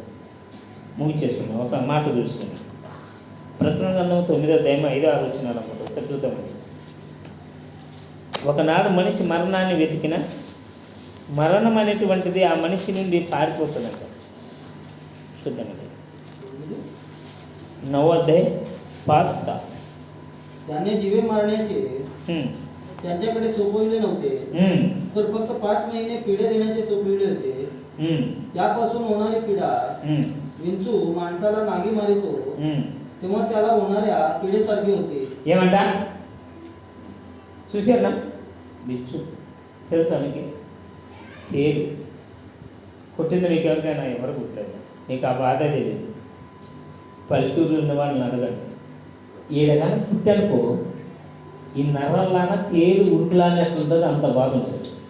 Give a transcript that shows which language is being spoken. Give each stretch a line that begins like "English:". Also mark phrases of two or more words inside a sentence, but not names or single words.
Telugu: ముగిచేసుకున్నాం. ఒక మాట చూసుకున్నాం. ప్రకటన గ్రంథం 9:5-6 ఒకసారి చూద్దామండి. ఒకనాడు మనిషి మరణాన్ని వెతికిన మరణం అనేటువంటిది ఆ మనిషి నుండి పారిపోతుందంట. చూద్దామండి.
Marathi: 9:5 त्याने जीवे मारण्याचे त्यांच्याकडे सोपविले नव्हते, तर फक्त 5 महिने पिढ्या देण्याचे सोपविले होते. त्यापासून होणारी पिढा विंचू माणसाला नागी मारितो तेव्हा त्याला होणाऱ्या पिढेसारखी होते.
Telugu: ఏమంటా చూసారా బిచ్చు తెలుసా మీకు తేలు కొట్టింది మీకు ఎవరికైనా ఎవరు కుట్టలేదు, మీకు ఆ బాధ తెలియదు. పల్లెటూరులో ఉన్న వాళ్ళని అడగండి, ఏడగానే పుట్టనుకో ఈ నర్రల్లాన తేలు ఉరుకులానే ఉంటుంది, అంత బాగుంటుంది.